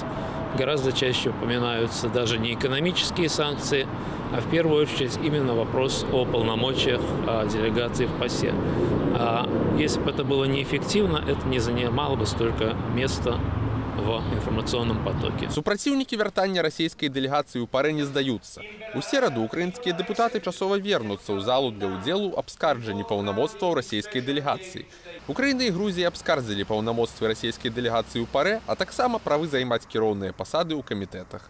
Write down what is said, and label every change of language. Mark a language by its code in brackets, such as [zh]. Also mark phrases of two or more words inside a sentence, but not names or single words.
[ru] Гораздо чаще упоминаются даже не экономические санкции, а в первую очередь именно вопрос о полномочиях делегации в ПАСЕ. Если бы это было неэффективно, это не занимало бы столько места в информационном потоке. [be] Супраціўнікі вяртання расійскай дэлегацыі ў ПАРЭ не здаюцца. У сераду украінскія дэпутаты часова вернуцца ў залу для ўдзелу абскарджанні паўнамоцтваў расійскай дэлегацыі. Украіна і Грузія абскардзілі паўнамоцтвы расійскай дэлегацыі ў ПАРЭ, а таксама правы займаць кіроўныя пасады ў камітэтах.